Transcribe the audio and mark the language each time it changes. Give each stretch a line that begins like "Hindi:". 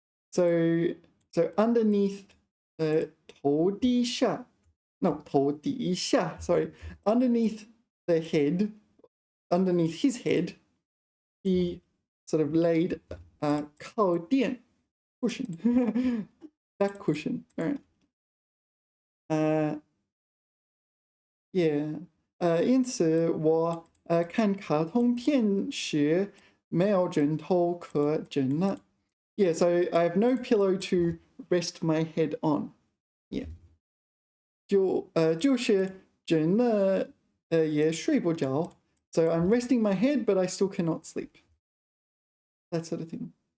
English: So underneath 头低下, no, 头底下, sorry, underneath the head, underneath his head, he sort of laid a 靠垫 cushion, back cushion. All right. Yeah.
Chinese: 因此我看卡通片时没有枕头可枕了.
English: Yeah, so I have no pillow to rest my head on.
Chinese: Yeah. 就是枕了也睡不着.
English: So I'm resting my head, but I still cannot sleep. That sort of thing.